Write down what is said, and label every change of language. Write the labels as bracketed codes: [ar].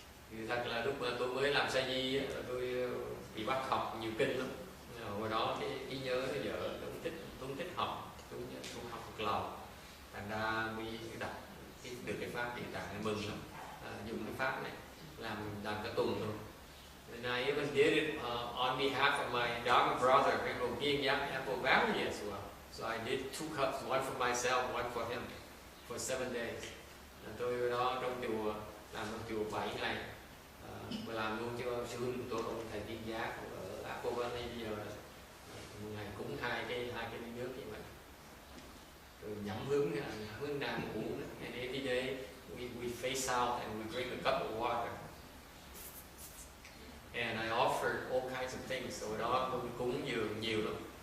[vi] Thì thật là lúc mà tôi mới làm sa di á, tôi bị bắt học nhiều kinh lắm. Hồi đó cái trí nhớ nó dở, tôi không thích học, tôi học thuộc lòng. Thành ra mới đọc được cái pháp địa tạng này mừng lắm. Dùng cái pháp này làm cả tuần luôn. [en] And I even did it on behalf of my Dharma brother, being Apple Valley as well. So I did 2 cups, one for myself, one for him, for 7 days. [vi] Tôi đó trong chùa, làm trong chùa 7 ngày, và làm luôn cho sư huynh của tôi, ông thầy Tiên Giác ở Apple Valley bây giờ. Một ngày cúng hai cái ly nước như vậy. Rồi nhắm hướng nam uống. [en] And every day we face out and we drink a cup of water. And I offered all kinds of things. [vi] So đó tôi cúng dường nhiều lắm.